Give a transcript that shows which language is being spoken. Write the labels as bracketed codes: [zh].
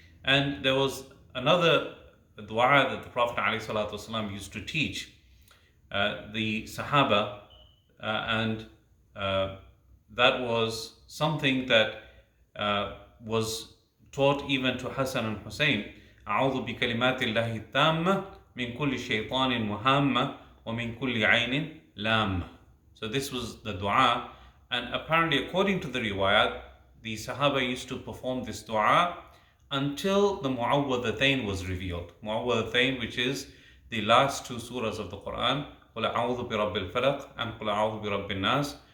[en] And there was another dua that the Prophet ﷺ used to teach the Sahaba, and that was something that was taught even to Hassan and Hussein. [ar] أعوذ بكلمات الله التامة من كل شيطان مهامة ومن كل عين لامة. [en] So this was the dua, and apparently according to the riwayat, the Sahaba used to perform this dua until the Mu'awwadhatayn was revealed. Mu'awwadhatayn, which is the last two surahs of the Quran, [ar] قُلْ أَعُوذُ بِرَبِّ الْفَلَقِ [en] and [ar] قُلْ أَعُوذُ بِرَبِّ النَّاسِ.